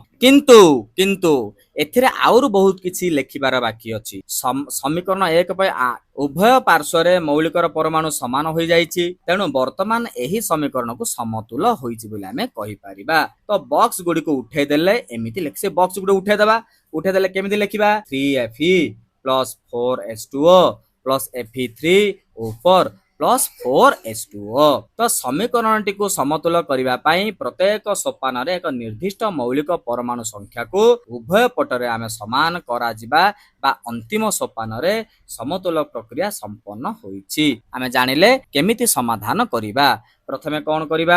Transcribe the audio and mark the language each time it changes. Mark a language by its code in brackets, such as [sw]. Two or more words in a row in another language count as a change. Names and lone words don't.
[or] କିନ୍ତୁ ଏଥିରେ ଆହୁରି ବହୁତ କିଛି ଲେଖିବାର ବାକି ଅଛି। ସମୀକରଣ 1 ପାଇଁ ଉଭୟ ପାର୍ଶ୍ୱରେ ମୌଳିକର ପରମାଣୁ ସମାନ ହୋଇଯାଇଛି, ତେଣୁ ବର୍ତ୍ତମାନ ଏହି ସମୀକରଣକୁ ସମତୁଲ ହୋଇଛି ବୋଲି ଆମେ କହିପାରିବା। ତ ବକ୍ସ ଗୁଡ଼ିକୁ ଉଠେଇ ଦେଲେ ଏମିତି ସେ ବକ୍ସ ଗୁଡ଼ିକୁ ଉଠେଇଦେଲେ କେମିତି ଲେଖିବା? [en] 3Fe plus 4H2O plus Fe3O4 plus 4H2O। [or] ତ ସମୀକରଣଟିକୁ ସମତୁଲ କରିବା ପାଇଁ ପ୍ରତ୍ୟେକ ସୋପାନରେ ଏକ ନିର୍ଦ୍ଦିଷ୍ଟ ମୌଳିକ ପରମାଣୁ ସଂଖ୍ୟାକୁ ଉଭୟ ପଟରେ ଆମେ ସମାନ କରାଯିବା ବା ଅନ୍ତିମ ସୋପାନରେ ସମତୁଲ ପ୍ରକ୍ରିୟା ସମ୍ପନ୍ନ ହୋଇଛି। ଆମେ ଜାଣିଲେ କେମିତି ସମାଧାନ କରିବା। ପ୍ରଥମେ କଣ କରିବା?